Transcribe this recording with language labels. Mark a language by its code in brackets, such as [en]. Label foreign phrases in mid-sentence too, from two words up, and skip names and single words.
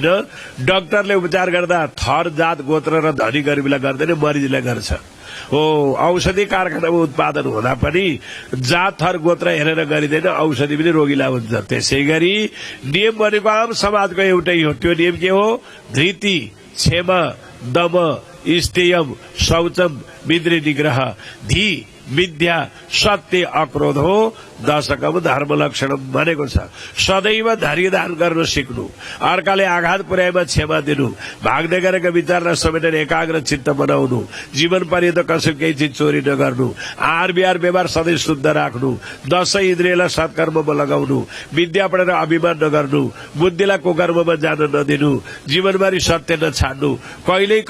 [ne] डाक्टरले उपचार गर्दा थर जात गोत्र र धनी गरिबीलाई गर्दैन, मरिजलाई गर्छ। हो, औषधि कारखानामा उत्पादन हुँदा पनि जात थर गोत्र हेरेर गरिँदैन, औषधि पनि रोगीलाई हुन्छ। त्यसै गरी नियम भनेको आम समाजको एउटै हो। त्यो नियम के हो? [sa] धृति, क्षमा, दम, स्तेयम, शौचम, विद्रे निग्रह, धी, विद्या, सत्य, अक्रोध हो। दशकम धर्म लक्षणम [ne] भनेको छ। सदैव धैर्य धारण गर्न सिक्नु, अर्काले आघात पुर्याएमा क्षमा दिनु, भाग्दै गरेका विचारलाई समेटेर एकाग्र चित्त बनाउनु, जीवन पर्यन्त कसै केही चिज चोरी नगर्नु, आहार विहार व्यवहार सधैँ शुद्ध राख्नु, 10 इन्द्रियलाई सत्कर्ममा लगाउनु, विद्या पढेर अभिमान नगर्नु, बुद्धिलाई कुकर्ममा जान नदिनु, जीवनभरि सत्य नछाड्नु, कहिल्यै कोहीदेखि नरिसाउनु।